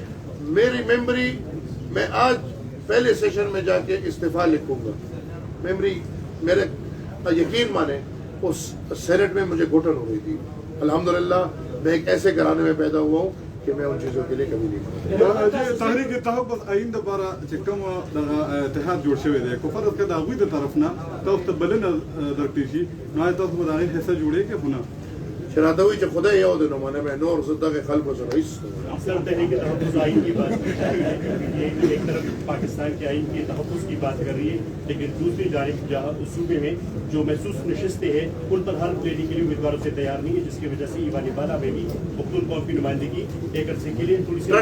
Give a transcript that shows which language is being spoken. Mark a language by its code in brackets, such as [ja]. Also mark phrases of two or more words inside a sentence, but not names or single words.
[ur] میری ممبری میں آج پہلے سیشن میں جا کے استعفیٰ لکھوں گا. ممبری میرے یقین مانے اس سینٹ میں مجھے گھٹن ہو گئی تھی. الحمدللہ میں ایک ایسے گھرانے میں پیدا ہوا ہوں کہ میں ان چیزوں کے لیے کبھی نہیں کرتا. [ps] تحریک تحفظ آئین دپاره چې کوم دغه اتحاد جوړ شوی دی کو فرض کړه د هغوی د طرف نه تاسو ته بلنه درکړي شي نو تاسو به د هغې حصه جوړئ که نه؟ چې راته وایي چې خدای یو دی نو منم نور زه دغې خلکو سره هېڅ [ur] سر تحریک تحفظ آئین کی بات ایک طرف پاکستان کے آئین کے تحفظ کی بات کر رہی ہے لیکن دوسری جانب جہاں اس صوبے میں جو محسوس نشستیں ہیں ان پر حلف لینے کے لیے امیدواروں سے تیار نہیں ہے جس کی وجہ سے ایوان بالا میں بھی پختون قوم کی نمائندگی ایک عرصے کے لیے تھوڑی سی